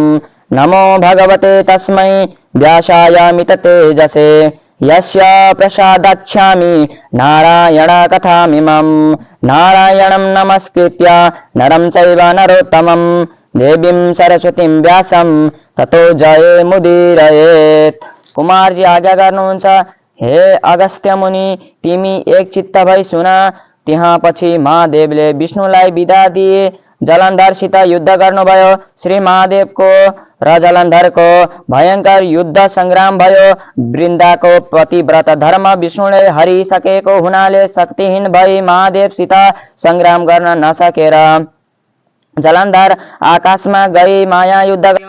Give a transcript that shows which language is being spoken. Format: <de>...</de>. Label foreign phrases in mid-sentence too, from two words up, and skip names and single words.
<sa>नमो भगवते तस्मै व्यासायामित तेजसे यस्य प्रसादाच्छामि नारायण कथामिमं। नारायणं नमस्कृत्य नरं चैव नरोत्तमं देवीं सरस्वतीं व्यासं ततो जयमुदीरयेत्।</sa> <ne>कुमार जी आज्ञा गर्नुहुन्छ, हे अगस्त्य मुनि, तिमी एक चित्त भई सुन। त्यसपछि महादेवले विष्णुलाई विदा दिए। जलन्धरसित युद्ध गर्नुभयो। श्री महादेवको र जलन्धरको भयंकर युद्ध संग्राम भयो। वृन्दाको पतिव्रत धर्म विष्णुले हरिसकेको हुनाले शक्तिहीन भई महादेवसित संग्राम गर्न नसकेर जलन्धर आकाशमा गई माया युद्ध गर्यो।</ne>